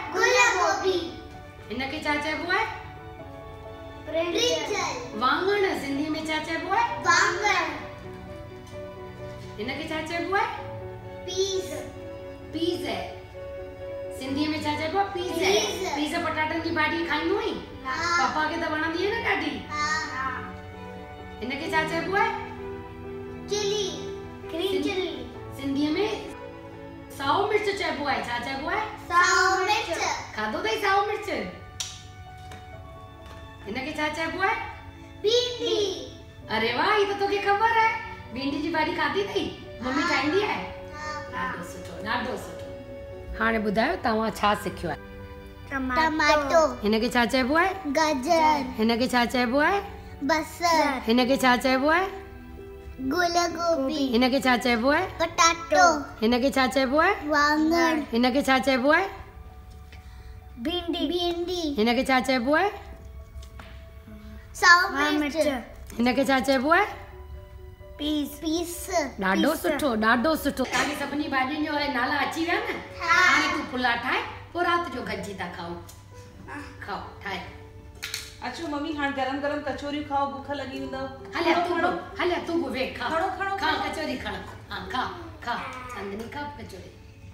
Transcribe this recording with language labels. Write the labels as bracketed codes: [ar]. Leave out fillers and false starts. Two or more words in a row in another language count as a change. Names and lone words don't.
[sd] Gula gobi. हिनखे छा चइबो आहे? [en] Brinjal. [sd] वाङण। सिंधीअ में छा चइबो आहे? [hi] Bangan. [sd] हिनखे छा चइबो आहे? [en] Peas. [sd] पीज़ है। सिंधीअ में छा चइबो आहे? [hi] पीज़ है। [en] पीज़। [sd] पीज़ पटाटनि जी भाॼी खाईंदो आहीं? हाँ. पापा खे त वणंदी आहे न ॾाढी। हाँ. हिनखे छा चइबो आहे? [en] Chili. Green chili. [sd] सिंधीअ में साओ मिर्च चइबो आहे। छा चइबो आहे? Sour mirch. खाधो अथई साओ मिर्च? हिनखे छा चइबो आहे? Bhindi. अरे वाह, ही त तोखे ख़बर आहे। भिंडी जी भाॼी खाधी अथई? मम्मी ठाहींदी आहे? ॾाढो सुठो, ॾाढो सुठो। हाणे ॿुधायो तव्हां छा सिखियो आहे? [en] Tomato. [sd] हिनखे छा चइबो आहे? Gajar. हिनखे छा चइबो आहे? Basal. हिनखे छा चइबो आहे? Gula gobi. हिनखे छा चइबो आहे? [en] Potato. [sd] हिनखे छा चइबो आहे? Wangan. हिनखे छा चइबो आहे? Bhindi. हिनखे छा चइबो आहे? Sour mirch. हिनखे छा चइबो आहे? [en] Peas. [sd] ॾाढो सुठो, ॾाढो सुठो। तव्हांखे सभिनी भाॼियुनि जो नाला अची विया न? हाणे तूं पुलाव ठाहे, पोइ राति जो गॾिजी था खाओ। खाओ, ठाहे। अचो मम्मी, हाणे गरम गरम कचौरियूं खाओ, बुख लॻी वेंदव। हलिया तूं बि वेह, खा। खणो, खणो, खा खणो। कचौरी खा। हाँ, खा, खा। चांदनी खा कचौरी।